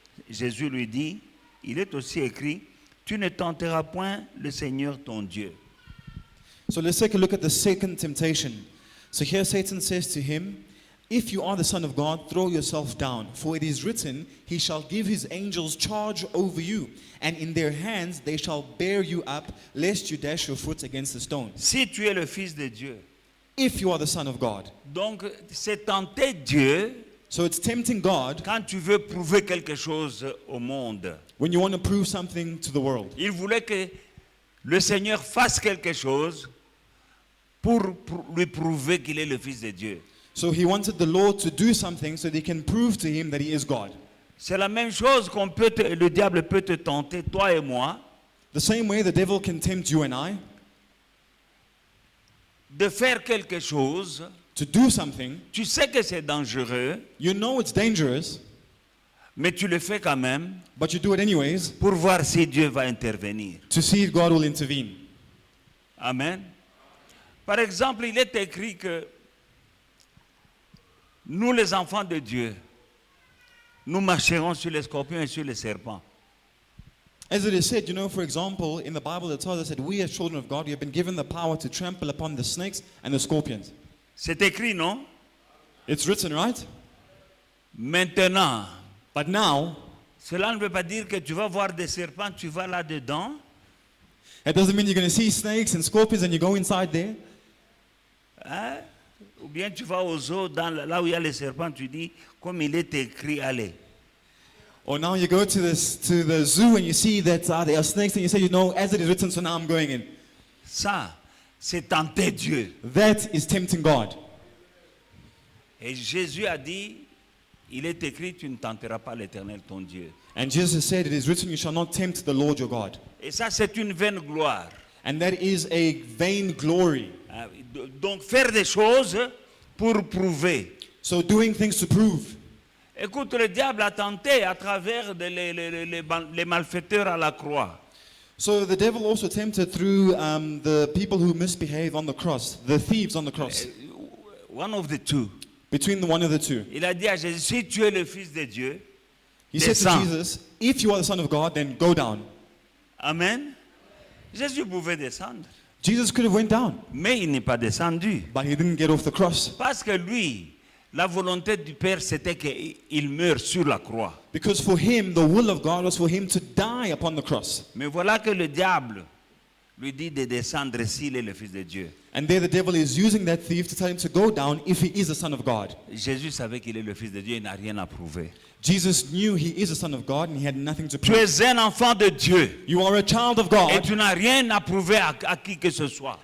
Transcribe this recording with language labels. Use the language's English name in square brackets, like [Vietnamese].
[French] Jésus lui dit, il est aussi écrit, tu ne tenteras point le Seigneur ton Dieu. [English] So let's take a look at the second temptation. So here Satan says to him, if you are the Son of God, throw yourself down. For it is written, he shall give his angels charge over you, and in their hands they shall bear you up, lest you dash your foot against a stone. [French] Si tu es le Fils de Dieu, [English] If you are the Son of God. [French] donc c'est tenter Dieu [English] So it's tempting God [French] quand tu veux prouver quelque chose au monde. [English] when you want to prove something to the world. [French] Il voulait que le Seigneur fasse quelque chose pour lui prouver qu'il est le Fils de Dieu. [English] So he wanted the Lord to do something so they can prove to him that he is God. [French] C'est la même chose le diable peut te tenter, toi et moi, [English] The same way the devil can tempt you and I [French] de faire quelque chose. [English] to do something. [French] Tu sais que c'est dangereux, [English] You know it's dangerous, [French] mais tu le fais quand même [English] but you do it anyways [French] pour voir si Dieu va intervenir. [English] to see if God will intervene. Amen. [French] Par exemple, il est écrit que nous, les enfants de Dieu, nous marcherons sur les scorpions et sur les serpents. [English] As it is said, you know, for example, in the Bible it tells us that we as children of God, we have been given the power to trample upon the snakes and the scorpions. [French] C'est écrit, non? [English] It's written, right? [French] Maintenant, [English] But now, [French] cela ne veut pas dire que tu vas voir des serpents, tu vas là-dedans. [English] it doesn't mean you're going to see snakes and scorpions and you go inside there. Hein? [French] Ou bien tu vas aux eaux, là où il y a les serpents, tu dis, comme il est écrit, allez. [English] Or now you go to the zoo and you see that there are snakes and you say, you know, as it is written, so now I'm going in. [French] Ça, c'est tenter Dieu. [English] That is tempting God. [French] Et Jésus a dit, il est écrit, tu ne tenteras pas l'Éternel ton Dieu. [English] And Jesus said, it is written, you shall not tempt the Lord your God. [French] Et ça, c'est une vaine gloire. [English] And that is a vain glory. [French] Donc, faire des choses pour prouver. [English] So doing things to prove. [French] Écoute, le diable a tenté à travers les malfaiteurs à la croix. [English] So the devil also tempted through the people who misbehave on the cross, the thieves on the cross, One of the two. between the one of the two. [French] Il a dit à Jésus, si tu es le Fils de Dieu, [English] He said to [French] descends. [English] Jesus, if you are the Son of God, then go down. Amen. [French] Jésus pouvait descendre, [English] Jesus could have went down, [French] mais il n'est pas descendu. [English] but he didn't get off the cross. [French] Parce que lui, la volonté du Père, c'était qu'il meure sur la croix. [English] Because for him, the will of God was for him to die upon the cross. [French] Mais voilà que le diable lui dit de descendre s'il est le Fils de Dieu. [English] And there the devil is using that thief to tell him to go down if he is the Son of God. [French] Jésus savait qu'il est le Fils de Dieu, il n'a rien à prouver. [English] Jesus knew he is the Son of God and he had nothing to [French] Tu [English] prove. [French] es un enfant de Dieu [English] You are a child of [French] et [English] God [French] tu n'as rien à prouver à qui que ce soit.